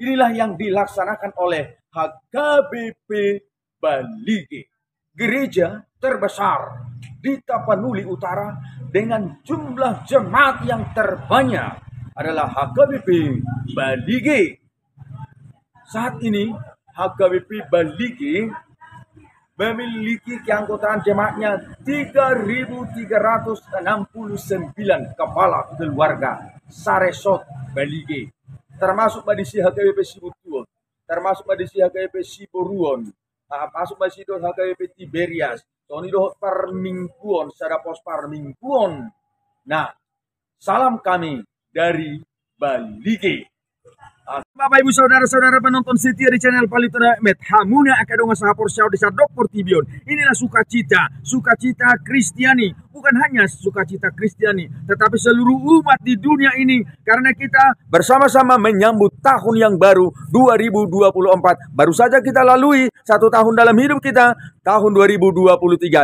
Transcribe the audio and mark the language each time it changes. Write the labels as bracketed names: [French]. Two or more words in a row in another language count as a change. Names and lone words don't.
[Indonesian] Inilah yang dilaksanakan oleh HKBP Bali, gereja terbesar di Tapanuli Utara dengan jumlah jemaat yang terbanyak adalah HKBP Bali. Saat ini HKBP Bali memiliki keanggotaan jemaatnya 3.369 kepala keluarga Saresot Bali, termasuk badisi HKBP Sibutuon, termasuk badisi HKBP Siboruon, termasuk badisi HKBP Tiberias, Tonido Parmingkuon, Sadapos Parmingkuon. Nah, salam kami dari Bali. Bapak Ibu Saudara-saudara penonton setia di channel Palito Nama Med, [Batak Toba] hamuna akadonga sahapor syau [Indonesian] desa Dokpor Tibion. Inilah sukacita Kristiani, bukan hanya sukacita Kristiani, tetapi seluruh umat di dunia ini, karena kita bersama-sama menyambut tahun yang baru 2024. Baru saja kita lalui 1 tahun dalam hidup kita, tahun 2023.